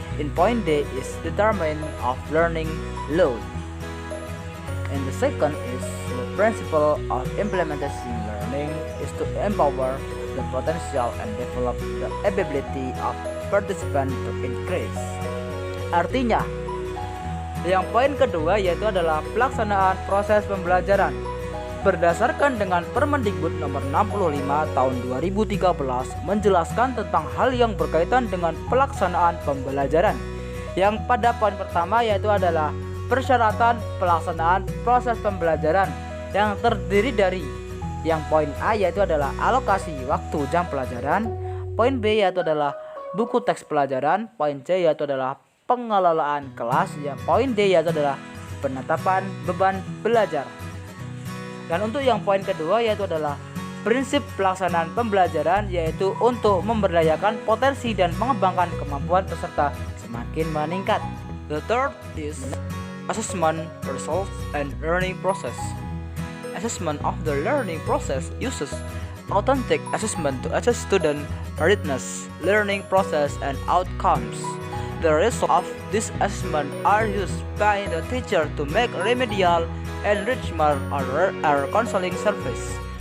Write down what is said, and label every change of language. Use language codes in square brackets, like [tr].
[en] In point D is determination of learning load. And the second is the principle of implementing learning is to empower the potential and develop the ability of participant to increase. [id] Artinya, yang poin kedua yaitu adalah pelaksanaan proses pembelajaran. Berdasarkan dengan Permendikbud nomor 65 tahun 2013 menjelaskan tentang hal yang berkaitan dengan pelaksanaan pembelajaran. Yang pada poin pertama yaitu adalah persyaratan pelaksanaan proses pembelajaran yang terdiri dari yang poin A yaitu adalah alokasi waktu jam pelajaran, poin B yaitu adalah buku teks pelajaran, poin C yaitu adalah pengelolaan kelas, yang poin D yaitu adalah penetapan beban belajar. Dan untuk yang poin kedua yaitu adalah prinsip pelaksanaan pembelajaran, yaitu untuk memberdayakan potensi dan mengembangkan kemampuan peserta semakin meningkat. [en] The third is assessment, results, and learning process. Assessment of the learning process uses authentic assessment to assess student readiness, learning process, and outcomes. The results of this assessment are used by the teacher to make remedial, enrichment, or counseling service.